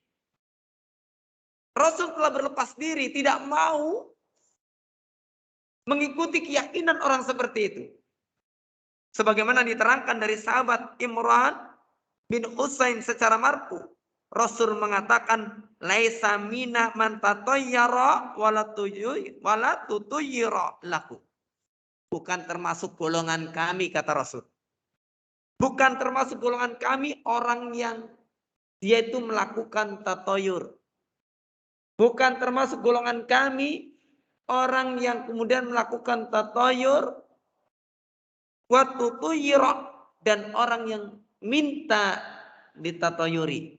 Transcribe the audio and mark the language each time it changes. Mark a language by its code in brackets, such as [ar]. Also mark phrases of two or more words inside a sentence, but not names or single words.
[id] Rasul telah berlepas diri, tidak mau mengikuti keyakinan orang seperti itu. Sebagaimana diterangkan dari sahabat Imran bin Husain secara marfu. Rasul mengatakan, [ar] ليس منا من تطير ولا تطير له. [id] Bukan termasuk golongan kami, kata Rasul. Bukan termasuk golongan kami orang yang dia itu melakukan tatoyur. Bukan termasuk golongan kami orang yang kemudian melakukan tatoyur waktu tuyira dan orang yang minta ditatoyuri.